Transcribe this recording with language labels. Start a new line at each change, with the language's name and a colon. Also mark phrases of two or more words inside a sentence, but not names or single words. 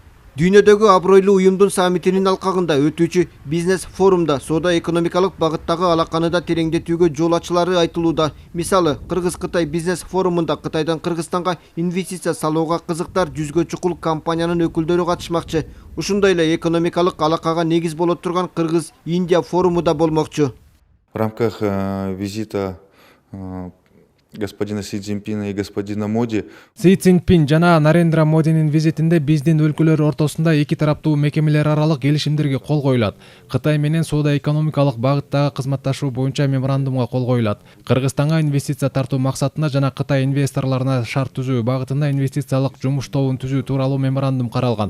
Kyrgyz: Дүйнөдөгү абройлуу уюмдун саммитинин алкагында өтүүчү бизнес форумда соода экономикалык багыттагы алаканы да тереңдетүүгө жол ачылары айтылууда. Мисалы, Кыргыз-Кытай бизнес форумунда Кытайдан Кыргызстанга инвестиция салууга кызыктар 100гө чукул компаниянын өкүлдөрү катышмакчы. Ушундай эле экономикалык алакага негиз боло турган Кыргыз-Индия форуму да болмокчу.
Russian: В рамках визита господина Си Цзиньпина и господина Моди.
Kyrgyz: Си Цзиньпин жана Нарендра Модинин визитинде биздин өлкөлөр ортосунда эки тараптуу мекемелер аралык келишимдерге кол коюлат. Кытай менен соода экономикалык багыттагы кызматташуу боюнча меморандумга кол коюлат. Кыргызстанга инвестиция тартуу максатында жана Кытай инвесторлоруна шарт түзүү багытында инвестициялык жумуш тобун түзүү тууралуу меморандум каралган.